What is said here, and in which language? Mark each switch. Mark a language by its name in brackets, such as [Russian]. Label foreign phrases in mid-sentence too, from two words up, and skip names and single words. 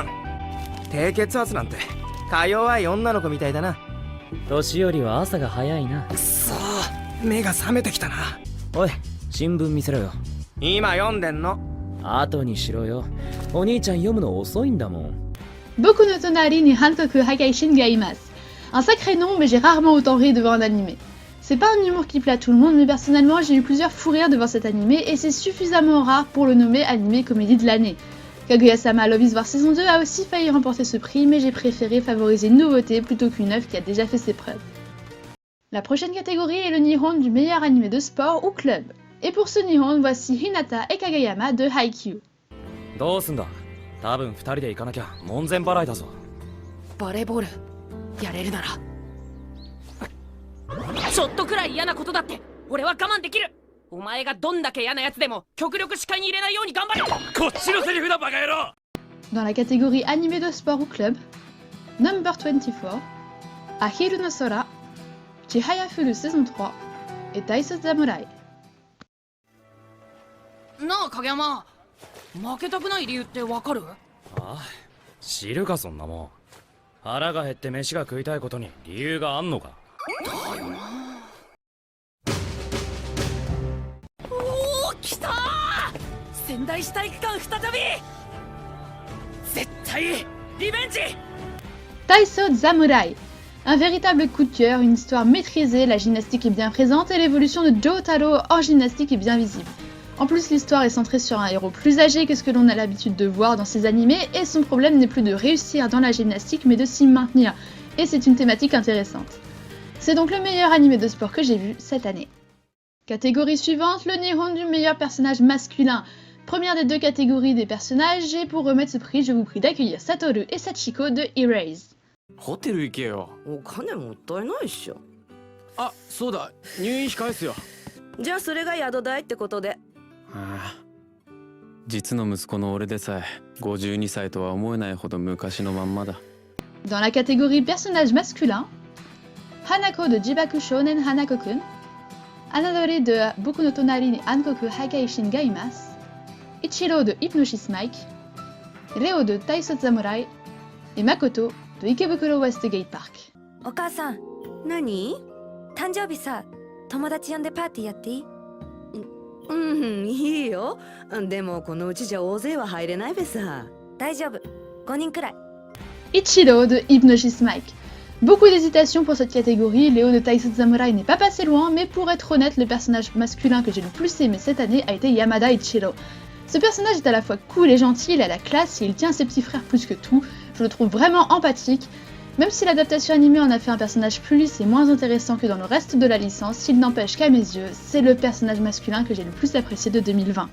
[Japanese] 低血圧なんてか弱い女の子みたいだな。年寄りは朝が早いな。くそー、目が覚めてきたな。おい、新聞見せろよ。今読んでんの。後にしろよ。お兄ちゃん読むの遅いんだもん。 [French] Boku no Tonari ni Hankoku Hakaishin ga imasu. Un sacré nom, mais j'ai rarement autant ri devant un animé. C'est pas un humour qui plaît à tout le monde, mais personnellement j'ai eu plusieurs fous rires devant cet animé et c'est suffisamment rare pour le nommer animé comédie de l'année. Kaguya-sama Love is War saison 2 a aussi failli remporter ce prix, mais j'ai préféré favoriser une nouveauté plutôt qu'une œuvre qui a déjà fait ses preuves. La prochaine catégorie est le Nihon du meilleur animé de sport ou club. Et pour ce Nihon, voici Hinata et Kageyama de Haikyuu. [Japanese] どうすんだ？多分2人で行かなきゃ門前払いだぞ。バレーボールやれるなら。ちょっとくらい嫌なことだって俺は我慢できる。お前がどんだけ嫌なやつでも極力視界に入れないように頑張れ。こっちのセリフだバカ野郎。 [French] Dans la catégorie animé de sport ou club, Number 24, Ahiru no Sora, Chihaya Furu saison 3 et Taiso Samurai. [Japanese] なあ影山、負けたくない理由ってわかる？ああ、知るかそんなもん。腹が減って飯が食いたいことに理由があんのか？だよな。おお、来たー！仙台市体育館再び。絶対リベンジ。 [French] Taiso Samurai. Un véritable coup de cœur, une histoire maîtrisée, la gymnastique est bien présente et l'évolution de Jotaro en gymnastique est bien visible. En plus, l'histoire est centrée sur un héros plus âgé que ce que l'on a l'habitude de voir dans ces animés et son problème n'est plus de réussir dans la gymnastique mais de s'y maintenir. Et c'est une thématique intéressante. C'est donc le meilleur animé de sport que j'ai vu cette année. Catégorie suivante, le Nihon du meilleur personnage masculin. Première des deux catégories des personnages, et pour remettre ce prix, je vous prie d'accueillir Satoru et Sachiko de Erase. [Japanese] ホテル行けよ。お金もったいないっしょ。あ、そうだ。入院費返すよ。じゃあそれが宿代ってことで。ああ、実の息子の俺でさえ52歳とは思えないほど昔のまんまだ。 [French] Dans la catégorie personnage masculin, Hanako de Jibaku Shounen Hanako-kun, Anadori de Boku no Tonari ni Ankoku Hagaishin ga imasu, Ichiro de Hypnosis Mike, Reo de Taiso Samurai et Makoto de Ikebukuro Westgate Park. [Japanese] お母さん、何？誕生日さ、友達呼んでパーティーやっていい？いいよ。でもこのうちじゃ大勢は入れないべさ。大丈夫。5人くらい。 [French] Ichiro de Hypnosis Mike. Beaucoup d'hésitation pour cette catégorie, Léo de Taiso Samurai n'est pas passé loin, mais pour être honnête, le personnage masculin que j'ai le plus aimé cette année a été Yamada Ichiro. Ce personnage est à la fois cool et gentil, il a la classe et il tient ses petits frères plus que tout. Je le trouve vraiment empathique. Même si l'adaptation animée en a fait un personnage plus lisse et moins intéressant que dans le reste de la licence, il n'empêche qu'à mes yeux, c'est le personnage masculin que j'ai le plus apprécié de 2020.